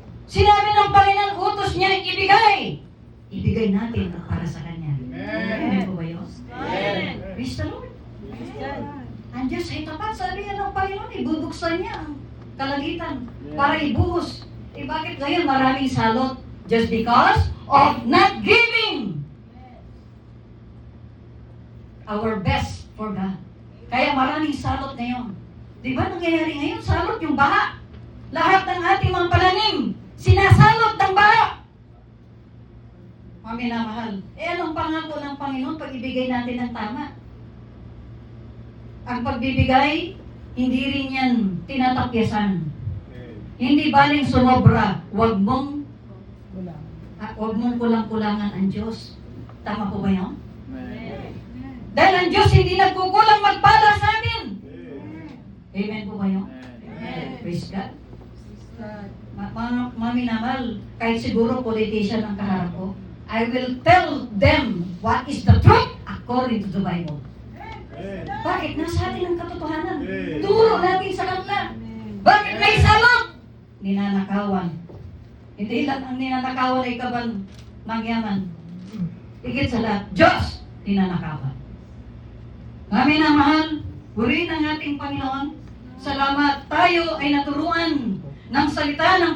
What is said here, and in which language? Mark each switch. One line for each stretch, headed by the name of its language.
Filipino: Sinabi ng Panginoon, utos niya, ibigay. Ibigay natin ang para sa Kanya. Amen po ba yun? Amen.
English: Praise the Lord. Praise God.
Filipino: Ang Diyos ay tapat. Sabi nga ng Panginoon, ibubuksan niya ang kalagitan para ibuhos. Eh bakit ngayon maraming salot?
English: Just because of not giving our best for God.
Filipino: Kaya maraming salot ngayon. Di ba nangyayari ngayon? Salot yung baha. Lahat ng ating mga pananim, sinasalot ng baha. Mga minamahal, anong pangako ng Panginoon pag ibigay natin ng tama? Ang pagbibigay, hindi rin yan tinatapyasan. Hindi baling sumobra, huwag mong kulang-kulangan ang Diyos. Tama po ba yun? Amen. Dahil ang Diyos hindi nagkukulang magpala sa atin. Amen po ba yun? Amen.
English: Praise God. God.
Filipino: Mga minamahal, kahit siguro politician ang kaharap ko,
English: I will tell them what is the truth according to the Bible.
Filipino: Bakit? Nasa atin ang katotohanan. Turo natin sa kanila. Bakit may salot? Ninanakawan. Hindi lang ang ninanakawan ay kaban mangyaman. Higit sa lahat, Diyos ninanakawan. Mga minamahal, purihin ang ating Panginoon. Salamat tayo ay naturuan ng salita ng